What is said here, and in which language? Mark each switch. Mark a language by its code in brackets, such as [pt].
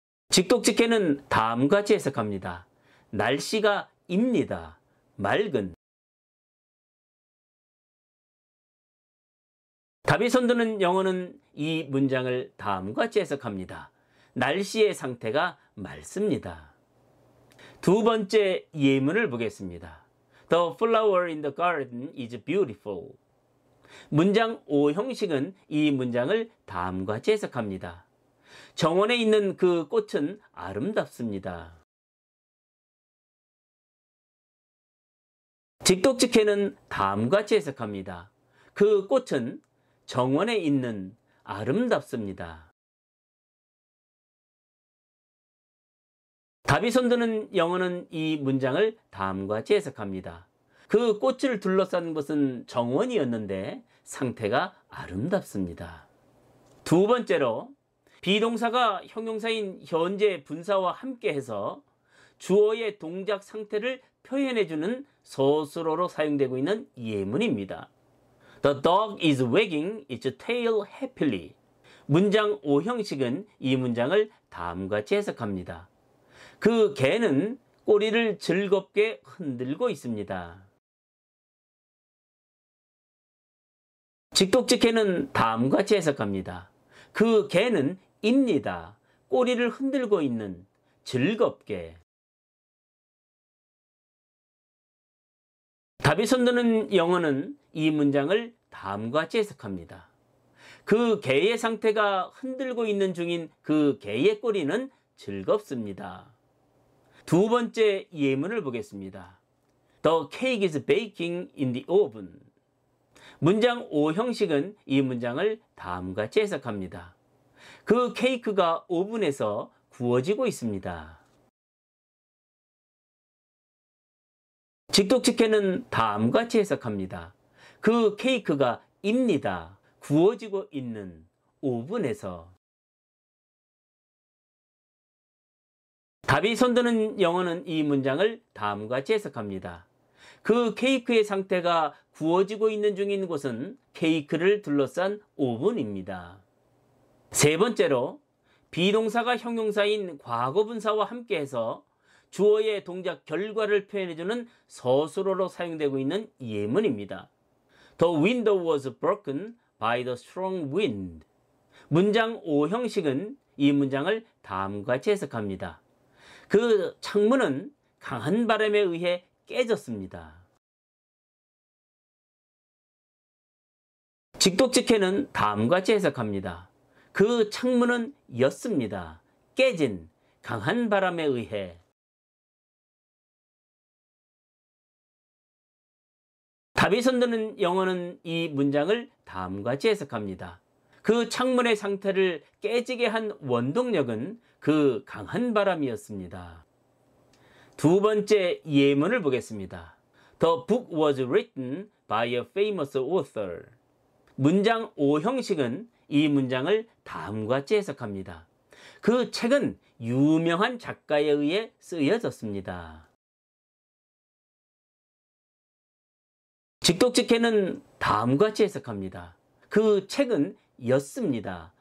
[ko] 직독직해는 다음과 같이 해석합니다. 날씨가 입니다. 맑은. 답이 손드는 영어는 이 문장을 다음과 같이 해석합니다. 날씨의 상태가 맑습니다. 두 번째 예문을 보겠습니다. [en] The flower in the garden is beautiful. [ko] 문장 5형식은 이 문장을 다음과 같이 해석합니다. 정원에 있는 그 꽃은 아름답습니다. 직독직해는 다음과 같이 해석합니다. 그 꽃은 정원에 있는 아름답습니다. 답이 손드는 영어는 이 문장을 다음과 같이 해석합니다. 그 꽃을 둘러싼 것은 정원이었는데 상태가 아름답습니다. 두 번째로, 비동사가 형용사인 현재 분사와 함께해서 주어의 동작 상태를 표현해주는 서술어로 사용되고 있는 예문입니다. [en] The dog is wagging its tail happily. [ko] 문장 5형식은 이 문장을 다음과 같이 해석합니다. 그 개는 꼬리를 즐겁게 흔들고 있습니다. 직독직해는 다음과 같이 해석합니다. 그 개는 입니다. 꼬리를 흔들고 있는, 즐겁게. 답이 손드는 영어는 이 문장을 다음과 같이 해석합니다. 그 개의 상태가 흔들고 있는 중인 그 개의 꼬리는 즐겁습니다. 두 번째 예문을 보겠습니다. [en] The cake is baking in the oven. [ko] 문장 5형식은 이 문장을 다음과 같이 해석합니다. 그 케이크가 오븐에서 구워지고 있습니다. 직독직해는 다음과 같이 해석합니다. 그 케이크가 입니다. 구워지고 있는, 오븐에서. 답이 손드는 영어는 이 문장을 다음과 같이 해석합니다. 그 케이크의 상태가 구워지고 있는 중인 곳은 케이크를 둘러싼 오븐입니다. 세 번째로, 비동사가 형용사인 과거분사와 함께해서 주어의 동작 결과를 표현해주는 서술어로 사용되고 있는 예문입니다. [en] The window was broken by the strong wind. [ko] 문장 5형식은 이 문장을 다음과 같이 해석합니다. 그 창문은 강한 바람에 의해 깨졌습니다. 직독직해는 다음과 같이 해석합니다. 그 창문은 였습니다. 깨진 강한 바람에 의해. 답이 손드는 영어는 이 문장을 다음과 같이 해석합니다. 그 창문의 상태를 깨지게 한 원동력은 그 강한 바람이었습니다. 두 번째 예문을 보겠습니다. [en] The book was written by a famous author. [ko] 문장 5 형식은 이 문장을 다음과 같이 해석합니다. 그 책은 유명한 작가에 의해 쓰여졌습니다. 직독직해는 다음과 같이 해석합니다. 그 책은 였습니다.